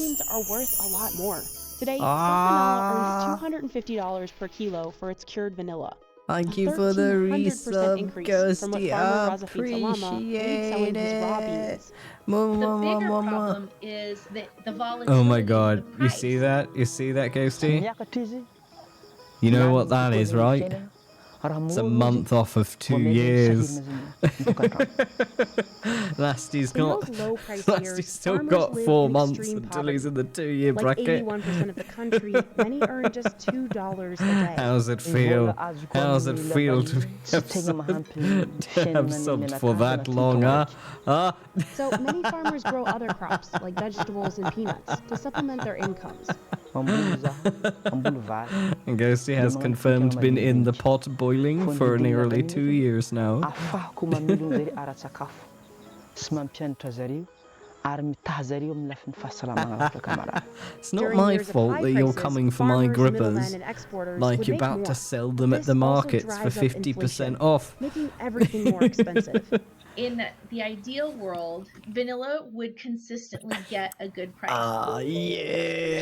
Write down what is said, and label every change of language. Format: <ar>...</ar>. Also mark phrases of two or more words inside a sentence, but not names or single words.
<en>beans are worth a lot more. Today, Sahanala earns $250 per kilo for its cured vanilla. Thank A you for the 1300% resub, increase from what Ghosty. farmer Razafi Talama Appreciate paid selling his raw it. beans. The bigger problem is the volatility. Oh my of god, the you price. see that? You see that, Ghosty?</en> <mg>Miakatra izy</mg> <en>You know what that is, right? It's a month off of 2 years. Lasty's In got. those low-price Lasty's years, still farmers got live 4 in months extreme until he's in poverty. the 2-year Like bracket. 81% of the country, many earn just $2 a day. How's it feel? How's it feel to be absorbed for that long, huh? Huh? So many farmers grow other crops, like vegetables and peanuts, to supplement their incomes. And Ghosty has confirmed been in the pot boiling for nearly 2 years now.</en> <mg>ahafahako mamelona zay ara-tsakafo sy mampianatra zareo Ary mitaza reo amin'ny lafin'ny fahasalamana afaka kamarady.</mg> <en>It's not During my years of fault high that you're prices, coming for my farmers, middlemen, grippers. and exporters Like would you're make about more. to sell them But at the this also markets for drives up 50% inflation, off. making everything more expensive. In the ideal world, vanilla would consistently get a good price. Ah, To yeah.</en>